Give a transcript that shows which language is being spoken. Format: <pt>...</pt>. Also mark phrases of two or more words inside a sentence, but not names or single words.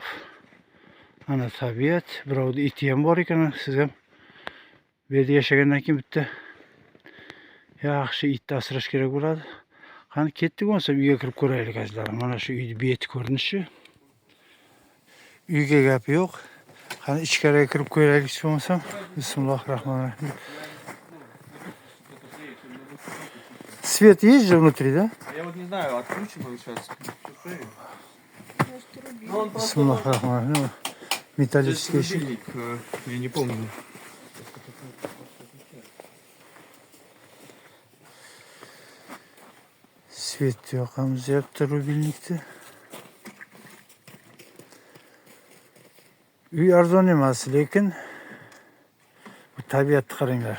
<uz>Ana tabiat, birovda iti ham bor ekan, siz ham bu yerda yashagandan keyin bitta yaxshi itni asrash kerak bo'ladi. Qani ketdik bo'lsa uyga kirib ko'raylik azizlarim. Mana shu uyning beti ko'rinishi. Uyga gap yo'q. Qani ichkariga kirib ko'raylik bo'lmasam. Bismillahirrohmanirrohim.</uz> <ru>Свет есть же внутри, да? Я вот не знаю, откручу он сейчас.</ru> <uz>Bismillahirrohmanirrohim.</uz> <ru>Металлический рубильник, я не помню.</ru> <uz>Svet yoqamiz yapti rubilnikda. Uy arzon emas, lekin bu tabiatni qaranglar.</uz>